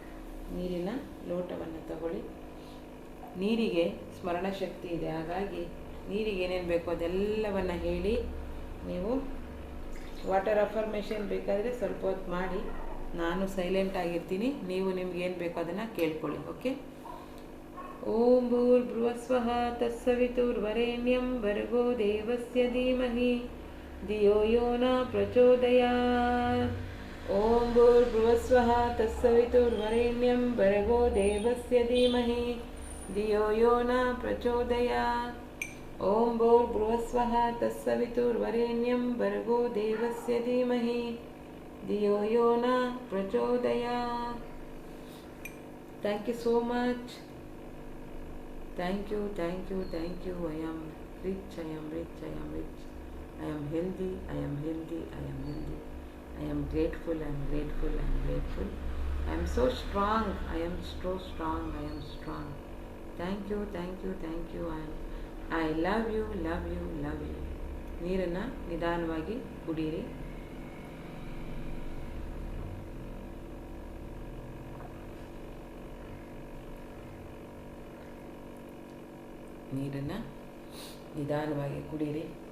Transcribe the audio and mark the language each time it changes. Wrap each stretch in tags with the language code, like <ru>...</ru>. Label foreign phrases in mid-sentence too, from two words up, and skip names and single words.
<kn>ನೀರಿಗೆ ಸ್ಮರಣ ಶಕ್ತಿ ಇದೆ, ಹಾಗಾಗಿ ನೀರಿಗೆ ಏನೇನು ಬೇಕೋ ಅದೆಲ್ಲವನ್ನು ಹೇಳಿ ನೀವು</kn> <en>water affirmation</en> <kn>ಬೇಕಾದರೆ ಸ್ವಲ್ಪ ಹೊತ್ತು ಮಾಡಿ. ನಾನು ಸೈಲೆಂಟ್ ಆಗಿರ್ತೀನಿ, ನೀವು ನಿಮ್ಗೇನು ಬೇಕೋ ಅದನ್ನು ಕೇಳ್ಕೊಳ್ಳಿ. ಓಕೆ.</kn> <sa>ಓಂ ಭೂರ್ಭುವಸ್ವಃ ತತ್ಸವಿತುರ್ವರೆಣ್ಯಂ ಭರ್ಗೋ ದೇವಸ್ಯ ಧೀಮಹಿ ಧಿಯೋ ಯೋ ನ ಪ್ರಚೋದಯಾತ್. ಓಂ ಭೂರ್ಭುವಸ್ವಃ ತತ್ಸವಿತುರ್ವರೆಣ್ಯಂ ಭರ್ಗೋ ದೇವಸ್ಯ ಧೀಮಹಿ ಧಿಯೋ ಯೋ ನ ಪ್ರಚೋದಯಾತ್. ಓಂ ಭೂರ್ಭುವಸ್ವಃ ತತ್ಸವಿತುರ್ವರೆಣ್ಯಂ ಭರ್ಗೋ ದೇವಸ್ಯ ಧೀಮಹಿ ಧಿಯೋ ಯೋ ನ ಪ್ರಚೋದಯಾತ್.</sa> <en>Thank you so much. Thank you. I am rich. I am healthy. I am grateful. I am so strong. I am strong. Thank you. I love you.</en> <kn>ನೀರನ್ನು ನಿಧಾನವಾಗಿ ಕುಡೀರಿ. ನೀರನ್ನು ನಿಧಾನವಾಗಿ ಕುಡೀರಿ.</kn>